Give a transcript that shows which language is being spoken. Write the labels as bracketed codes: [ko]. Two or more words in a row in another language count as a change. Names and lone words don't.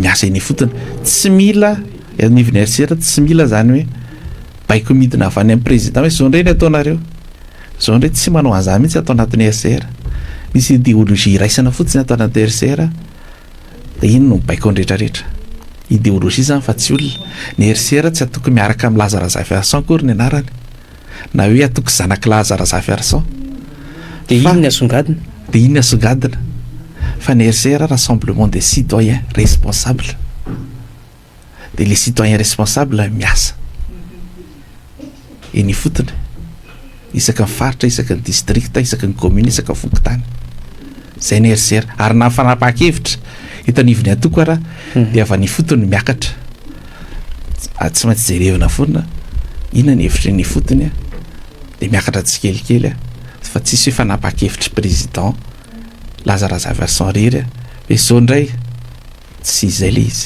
[mg] miasa eny fotony tsy mila anivon'ny RCR tsy mila zany hoe baiko midina avy any amin'ny président hoe zao ndray ny ataonareo zao ndray tsy manao an'izany mihitsy atao anatin'ny RCR misy idéologie iraisana fotsiny atao anaty RCR de iny no baiko andretrarehetra idéologie zany fa tsy olona ny RCR tsy atoko miaraka amin'ny Lazare Arsan kory ny anarany na hoe atoko zanaky Lazare Arsan de iny ny asongadina fa ny RCR [fr] rassemblement des citoyens responsables de les citoyens responsables [mg] miasa eny fotony isaky ny faritra isaky ny district isaky ny commune isaky ny fokotany zay ny RCR ary na fanapahan-kevitra hitanivony atoko raha de avy ny fotony miakatra tsy maintsy jerevana foana inona ny hevitra ny fotony a de miakatra tsikelikely a fa tsisy hoe fanapahan-kevitra président Lazare Arsan rery hoe zao ndray tsy zay le izy.